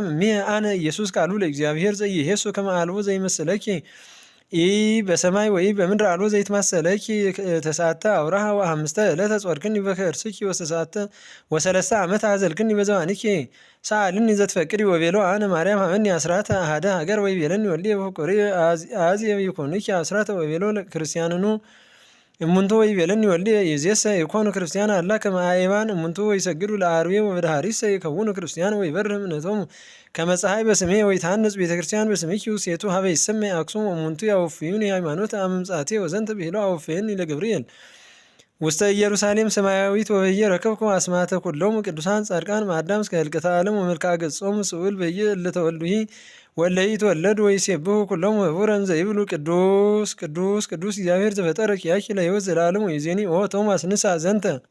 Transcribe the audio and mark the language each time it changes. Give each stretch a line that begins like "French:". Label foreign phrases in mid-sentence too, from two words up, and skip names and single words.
Geez: እምየ አነ ኢየሱስ ቃሉ ለእግዚአብሔር ዘኢየሱ ከመ አልቦ ዘይመስለኪ ኢ በሰማይ ወይ በምድር አልቦ ዘይትማሰለኪ ተሳተ አውራሃ ወአምስተ ዕለተ ጾርክኒ በከርስኪ ወሰለስተ ዓመት አዘልክኒ በዘባንኪ ሰአልኒ ዘትፈቅዲ ወቤሎ አነ ማርያም ሀበኒ አስራተ አሃደ ሀገር ወይ ቤለኒ ወልዴ በፍቁሪ አዝየ ይኮኑኪ አስራተ ወቤሎ ክርስቲያንኑ እሙንቱ ወይ ቤለኒ ወልዴ ይዜሰ ይኮኑ ክርስቲያን አላ ከመ አእባን እሙንቱ ወይሰግዱ ለአርዌ ወበድሃሪሰ ይከውኑ ክርስቲያን ወይበርህ እምነቶሙ ከመ ፀሐይ በስሜ ወይትሃንጽ ቤተ ክርስቲያን በስምኪ ውስቴቱ ሀበ ይሰመይ አክሱም እሙንቱ ያወፍዩኒ ሃይማኖት አመምጻቴ ወዘንተ ብሂሎ አወፍየኒ ለገብርኤል ውስተ ኢየሩሳሌም ሰማያዊት ወበየ ረከብኩ አስማተ ኩሎሙ ቅዱሳን ጻድቃን ማዳም እስከ ህልቀተ ዓለም ወመልክዐ ገጾሙ ስዑል በየ እለተወልዱሂ ወለይት ወለዱ ወይሴብሑ ኩሎሙ ህቡረን ዘይብሉ ቅዱስ ቅዱስ ቅዱስ እግዚአብሔር ዘፈጠረ ኪያኪ ለሕይወት ዘላለም ወይዜኒ ኦ ቶማስ ንሳ ዘንተ